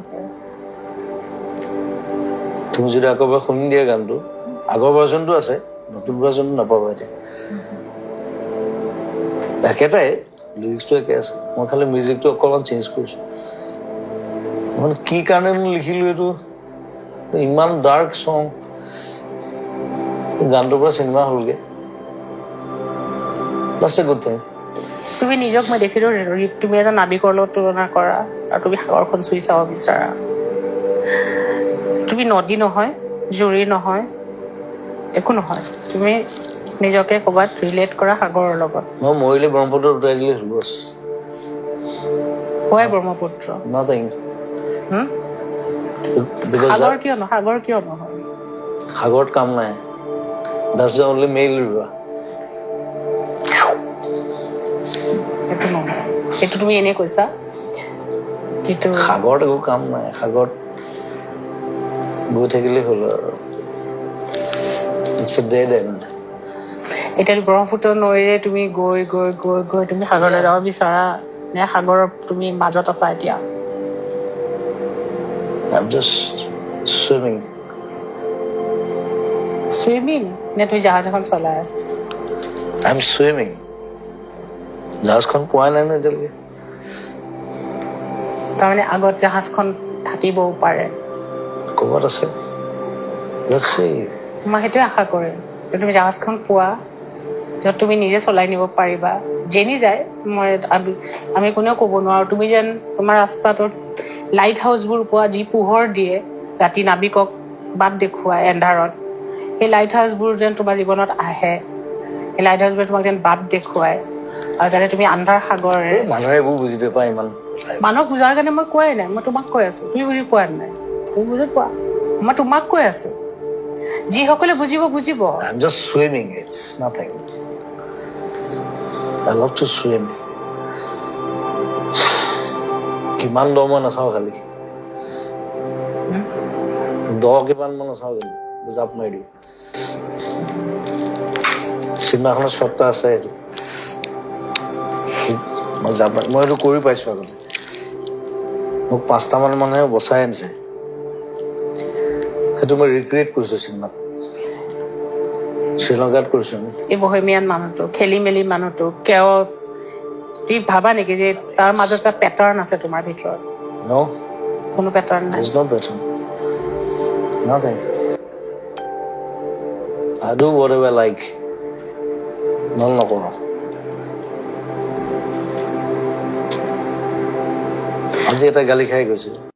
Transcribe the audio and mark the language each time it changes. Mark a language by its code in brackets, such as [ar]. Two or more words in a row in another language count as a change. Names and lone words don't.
[as] তুমি যদি আকৌ এবাৰ শুনি দিয়া গানটো আগৰ ভাৰ্জনটো আছে নতুন ভাৰ্জনটো নাপাবা এতিয়া একেটাই লিৰিক্সটো একে আছে মই খালি মিউজিকটো অকণমান চেঞ্জ কৰিছো মানে কি কাৰণে মই লিখিলো এইটো ইমান [en] dark song [as] গানটোৰ পৰা চিনেমা হ'লগে [en] that's a good thing [as] তুমি নিজক মই দেখিলো তুমি এজন নাবিকৰ লগত তুলনা কৰা আৰু তুমি সাগৰখন চুই চাব বিচাৰা তুমি নদী নহয় জুৰি নহয় একো নহয় তুমি নিজকে ক'ৰবাত ৰিলেট কৰা সাগৰৰ লগত মই মৰিলে ব্ৰহ্মপুত্ৰ উঠাই দিলে হ'ল বছ হয় ব্ৰহ্মপুত্ৰ nothing সাগৰ কিয় নহয় সাগৰত কাম নাই [en] that's the only male river [as] সেইটো নহয় সেইটো তুমি এনেই কৈছা কিন্তু সাগৰত একো কাম নাই সাগৰত গৈ থাকিলেই হ'ল আৰু [en] it's a dead end [as] এতিয়া ব্ৰহ্মপুত্ৰ নৈৰে তুমি গৈ গৈ গৈ গৈ তুমি সাগৰলৈ যাব বিচাৰা নে সাগৰৰ তুমি মাজত আছা এতিয়া [en] I'm just swimming [as] নে তুমি জাহাজ এখন চলাই আছা [en] I'm swimming [as] জাহাজখন পোৱা নাই ন এতিয়ালৈকে তাৰমানে আগত জাহাজখন থাকিবও পাৰে ক'ৰবাত আছে [en] let's see [as] মই সেইটোৱে আশা কৰিম যে তুমি জাহাজখন পোৱা য'ত তুমি নিজে চলাই নিব পাৰিবা যেনি যায় আমি কোনেও ক'ব নোৱাৰোঁ তুমি যেন তোমাৰ ৰাস্তাটোত লাইট হাউচবোৰ পোৱা যি পোহৰ দিয়ে ৰাতি নাবিকক বাট দেখুৱাই এন্ধাৰত সেই লাইট হাউচবোৰ যেন তোমাৰ জীৱনত আহে সেই লাইট হাউচবোৰে তোমাক যেন বাট দেখুৱাই আৰু যাতে তুমি আন্ধাৰ সাগৰে মানুহে এইবোৰ বুজি নাপায় ইমান মানুহক বুজাৰ কাৰণে মই কোৱাই নাই মই তোমাক কৈ আছো তুমি বুজি পোৱা নাই তুমি বুজি পোৱা মই তোমাক কৈ আছো যিসকলে বুজিব [en] I'm just swimming it's nothing I love to swim [as] কিমান দ মই নাচাওঁ খালি দ কিমান মই নাচাওঁ খালি জাপ মাৰি দিওঁ চিনেমাখনৰ শ্বটটা আছে এইটো মই জাপ মই এইটো কৰি পাইছো আগতে মোক 5টা মান মানুহে বচাই আনিছে সেইটো মই ৰিক্ৰিয়েট কৰিছো চিনেমাত শ্ৰীলংকাত কৰিছো এই বহেমিয়ান মানুহটো খেলি মেলি মানুহটো কেঅছ তুমি ভাবা নেকি যে তাৰ মাজত এটা পেটাৰ্ণ আছে তোমাৰ ভিতৰত no কোনো পেটাৰ্ণ নাই [en] there's no pattern nothing I do whatever I like [as] নকৰো আজি এটা গালি খাই গৈছিল